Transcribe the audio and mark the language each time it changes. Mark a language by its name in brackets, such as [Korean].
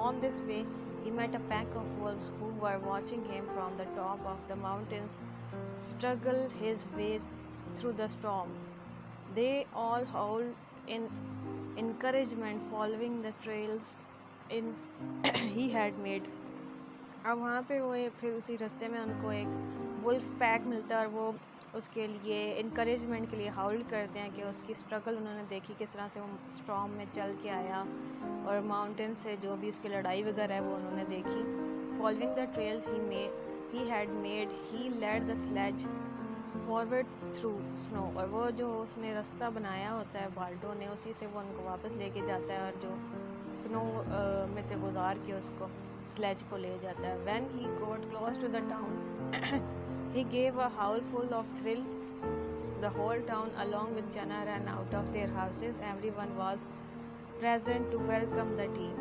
[English] On this way he met a pack of wolves who were watching him from the top of the mountains struggle his way through the storm. They all howled in encouragement, following the trails he had made. [Urdu] اب وہاں پہ وہ پھر اسی راستے میں ان کو ایک ولف پیک ملتا ہے، اور وہ اس کے لیے انکریجمنٹ کے لیے ہاؤل کرتے ہیں کہ اس کی اسٹرگل انہوں نے دیکھی، کس طرح سے وہ اسٹارم میں چل کے آیا، اور ماؤنٹین سے جو بھی اس کی لڑائی وغیرہ ہے وہ انہوں نے دیکھی. [English] Following the trails he had made, he led the sledge forward through snow. [Urdu] اور وہ جو اس نے راستہ بنایا ہوتا ہے بالٹو نے، اسی سے وہ ان کو واپس لے کے جاتا ہے، اور جو سنو میں سے گزار کے اس کو سلیج کو لے جاتا ہے. [English] when he got close to the town he gave a howl full of thrill. The whole town along with Jana ran out of their houses. Everyone was present to welcome the team.